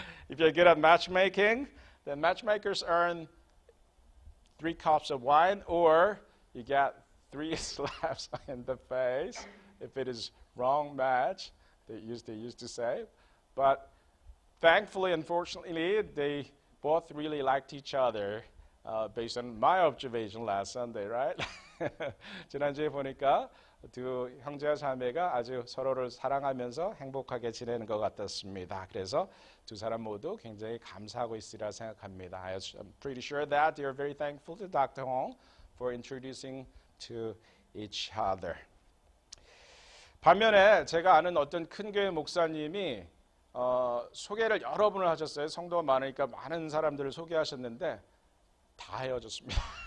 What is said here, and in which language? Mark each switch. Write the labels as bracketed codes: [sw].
[en] If you're good at matchmaking, then matchmakers earn 3 cups of wine, or you get 3 slaps in the face if it is wrong match. They used to say, but thankfully, unfortunately, they both really liked each other based on my observation last Sunday, right? [ko] 지난주에 보니까 두 형제와 자매가 아주 서로를 사랑하면서 행복하게 지내는 것 같았습니다. 그래서 두 사람 모두 굉장히 감사하고 있으리라 생각합니다. [en] I'm pretty sure that they are very thankful to Dr. Hong for introducing to each other. [ko] 반면에 제가 아는 어떤 큰 교회 목사님이 소개를 여러 분을 하셨어요. 성도가 많으니까 많은 사람들을 소개하셨는데 다 헤어졌습니다.